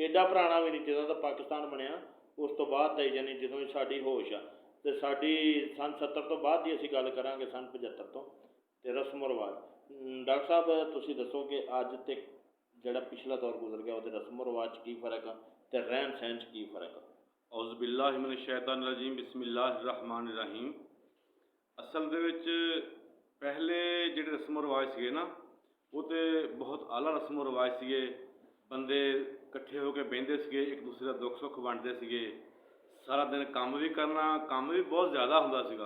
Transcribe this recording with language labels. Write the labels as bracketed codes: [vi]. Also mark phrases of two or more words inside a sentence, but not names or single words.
[pa] ਐਡਾ ਪੁਰਾਣਾ ਵੀ ਨਹੀਂ, ਜਦੋਂ ਦਾ ਪਾਕਿਸਤਾਨ ਬਣਿਆ ਉਸ ਤੋਂ ਬਾਅਦ ਦਾ ਹੀ, ਜਾਨੀ ਜਦੋਂ ਸਾਡੀ ਹੋਸ਼ ਆ ਤੇ ਸਾਡੀ ਸੰਨ 70 ਤੋਂ ਬਾਅਦ ਦੀ ਅਸੀਂ ਗੱਲ ਕਰਾਂਗੇ, ਸੰਨ 75 ਤੋਂ। ਤੇ ਰਸਮੋ ਰਿਵਾਜ, ਡਾਕਟਰ ਸਾਹਿਬ ਤੁਸੀਂ ਦੱਸੋ ਕਿ ਅੱਜ ਤੇ ਜਿਹੜਾ ਪਿਛਲਾ ਦੌਰ ਗੁਜ਼ਰ ਗਿਆ ਉਹਦੇ ਰਸਮੋ ਰਿਵਾਜ 'ਚ ਕੀ ਫ਼ਰਕ ਆ ਤੇ ਰਹਿਣ ਸਹਿਣ 'ਚ ਕੀ फ़र्क ਆ? [ar] أعوذ بالله من الشيطان الرجيم بسم الله الرحمن الرحيم. [pa] असल ਦੇ ਵਿੱਚ ਪਹਿਲੇ ਜਿਹੜੇ ਰਸਮੋ ਰਿਵਾਜ ਸੀਗੇ ਨਾ, ਉਹ ਤੇ ਬਹੁਤ ਆਲਾ ਰਸਮੋ ਰਿਵਾਜ ਸੀਗੇ। ਬੰਦੇ ਇਕੱਠੇ ਹੋ ਕੇ ਬਹਿੰਦੇ ਸੀਗੇ, ਇੱਕ ਦੂਸਰੇ ਦਾ ਦੁੱਖ ਸੁੱਖ ਵੰਡਦੇ ਸੀਗੇ। ਸਾਰਾ ਦਿਨ ਕੰਮ ਵੀ ਕਰਨਾ, ਕੰਮ ਵੀ ਬਹੁਤ ਜ਼ਿਆਦਾ ਹੁੰਦਾ ਸੀਗਾ।